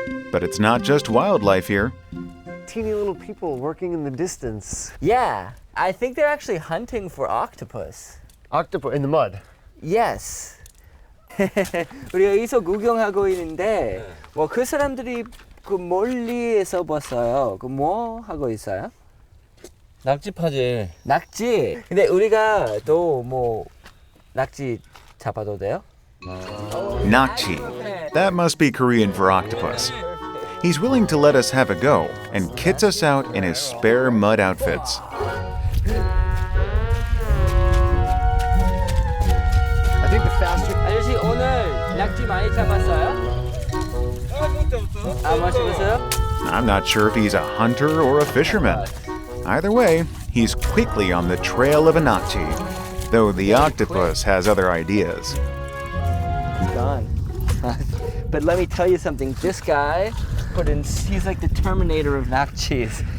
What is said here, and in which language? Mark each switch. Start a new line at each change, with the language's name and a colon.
English: But it's not just wildlife here. Teeny little people working in the distance. Yeah, I think they're actually hunting for octopus. Octopus in the mud. Yes.
Korean: 우리 여기서 구경하고 있는데 그 사람들이 그 멀리에서 봤어요. 그 뭐 하고 있어요? 낙지 파지. 낙지. 근데 우리가 또 뭐 낙지 잡아도 돼요?
English: Nakji. That must be Korean for octopus. He's willing to let us have a go and kits us out in his spare mud outfits. I think the faster.
Korean: 아저씨 오늘 낙지 많이 잡았어요? 못 잡았어요?
English: I'm not sure if he's a hunter or a fisherman. Either way, he's quickly on the trail of a nakji, though the octopus has other ideas. He's gone. But let me tell you something. This guy, he's like the Terminator of nakjis.